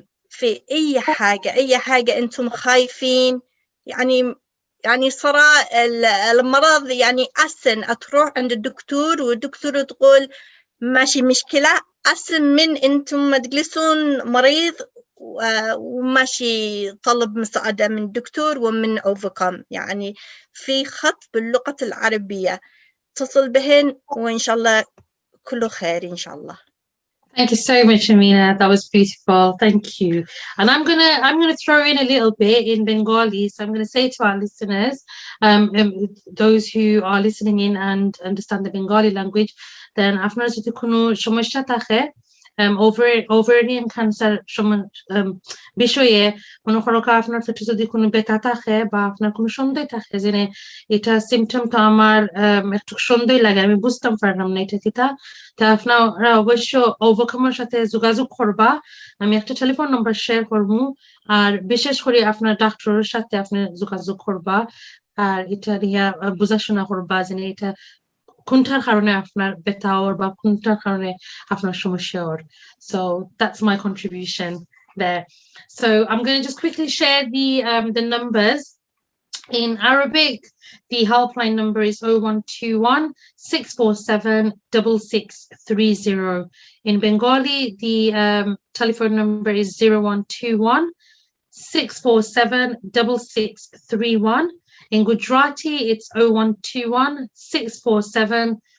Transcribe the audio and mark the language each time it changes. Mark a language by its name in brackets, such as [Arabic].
[Arabic] في أي حاجة أنتم خايفين، يعني صراحة المرض يعني أحسن تروح عند الدكتور والدكتور تقول ماشي مشكلة، أحسن من أنتم ما تجلسون مريض وماشي طلب مساعدة من الدكتور ومن أوفاكوم. يعني في خط باللغة العربية اتصل بهن وإن شاء الله كله خير إن شاء الله. [English] Thank you so much, Amina. That was beautiful. Thank you. And I'm gonna throw in a little bit in Bengali. So I'm gonna say to our listeners, those who are listening in and understand the Bengali language, then [Bangla] আপনারা যদি কোনো সমস্যা থাকে ovarian cancer বিষয়ে, মনে করো আপনার পেটে যদি কোনো ব্যথা থাকে বা আপনার কোনো সন্দেহ থাকে যে এটা সিমটমটা আমার একটু সন্দেহ লাগে, আমি বুঝতাম পারলাম না এটা কিটা, তা আপনারা অবশ্য ওভারকামের সাথে যোগাযোগ করবা। আমি একটা টেলিফোন নাম্বার শেয়ার করবো, আর বিশেষ করে আপনার ডাক্তারের সাথে আপনি যোগাযোগ করবা আর এটা নিয়ে বোঝাশোনা করবা যে এটা কোনটার কারণে আপনার ব্যথা ওর বা কোনটার কারণে আপনার সমস্যা ওর। [English] So that's my contribution there. So I'm going to just quickly share the numbers. In Arabic, the helpline number is 0121 647 6630. In Bengali, the telephone number is 0121 647 6631. In Gujarati, it's 0121 647